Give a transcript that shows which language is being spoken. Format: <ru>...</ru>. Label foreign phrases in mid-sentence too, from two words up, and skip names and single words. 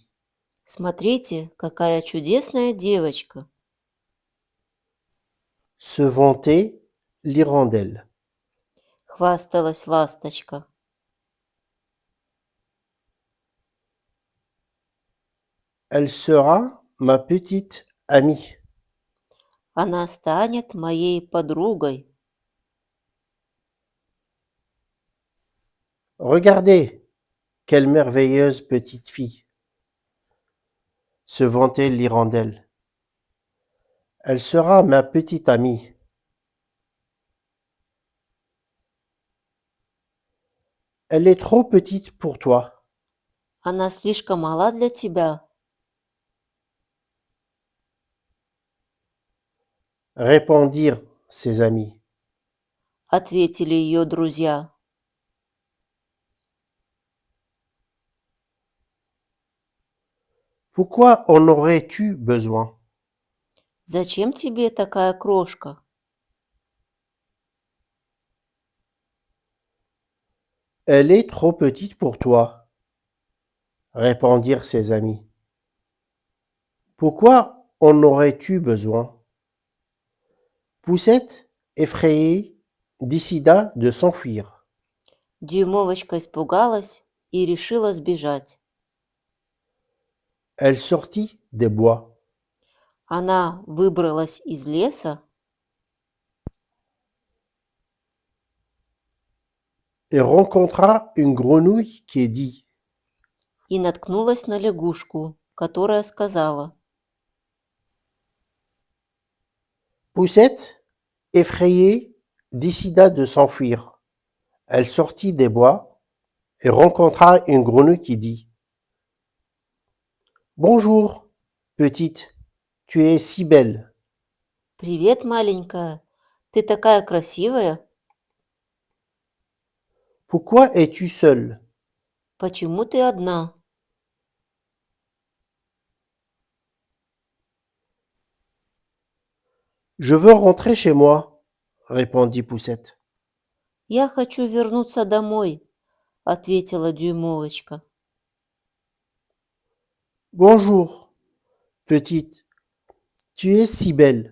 <ru>Смотрите, какая чудесная девочка,</ru> <fr>Se vantait l'hirondelle.</fr> <ru>хвасталась ласточка.</ru> <fr>Elle sera ma petite amie.</fr> <ru>Она станет моей подругой.</ru> <fr>Regardez, quelle merveilleuse petite fille! Se vantait l'hirondelle. Elle sera ma petite amie. Elle est trop petite pour toi,</fr> <ru>Она слишком мала для тебя,</ru> <fr>répondirent ses amis.</fr> <ru>ответили ее друзья.</ru> <fr>Pourquoi en aurais-tu besoin?</fr> <ru>Зачем тебе такая крошка?</ru> <fr>Elle est trop petite pour toi, répondirent ses amis. Pourquoi en aurais-tu besoin? Poussette, effrayée, décida de s'enfuir.</fr> <ru>Дюймовочка испугалась и решила сбежать.</ru> <fr>Elle sortit des bois</fr> <ru>Она выбралась из леса</ru> <fr>et rencontra une grenouille qui dit:</fr> <ru>и наткнулась на лягушку, которая сказала:</ru> <fr>Poussette, effrayée, décida de s'enfuir. Elle sortit des bois et rencontra une grenouille qui dit: Bonjour, petite, tu es si belle.</fr> <ru>«Привет, маленькая, ты такая красивая,</ru> <fr>Pourquoi es-tu seule?</fr> <ru>почему ты одна?»</ru> <fr>Je veux rentrer chez moi, répondit Poussette.</fr> <ru>«Я хочу вернуться домой», — ответила Дюймовочка.</ru> <fr>Bonjour, petite, tu es si belle.</fr>